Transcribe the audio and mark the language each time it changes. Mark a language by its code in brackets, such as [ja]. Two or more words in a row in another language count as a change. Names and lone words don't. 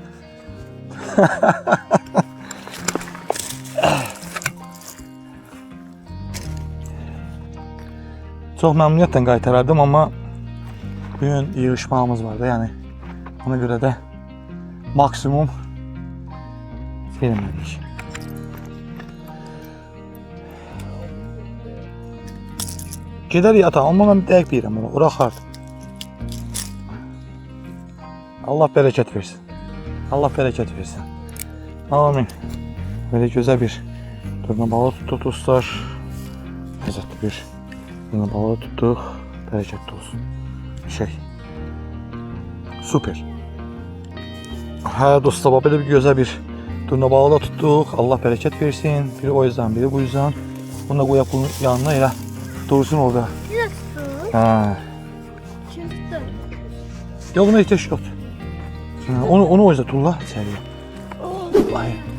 [tr] Çok memnuniyetle qaytarardım ama bugün yığışmağımız vardı yani. Ona göre de maksimum vermedik. [az] Gedər yatağa, amma mən dəqiq bilirəm onu, ora axardım. Allah bərəkət versin. Allah bərəkət versin. Amin. Böyle gözəl bir durna balığı tutduq dostlar. Ləzzətli bir durna balığı tutduq. Bərəkətli olsun. Super. Hə dostlar, belə bir gözəl bir durna balığı da tutduq. Allah bərəkət versin. [tr] Biri o yüzden, biri bu yüzden. [az] Bunu da qoyaq bunun yanına elə dursun orada. [tr] Ha. Yok buna ihtiyaç yok. Onu o yüzden tulla içeriye. Ay.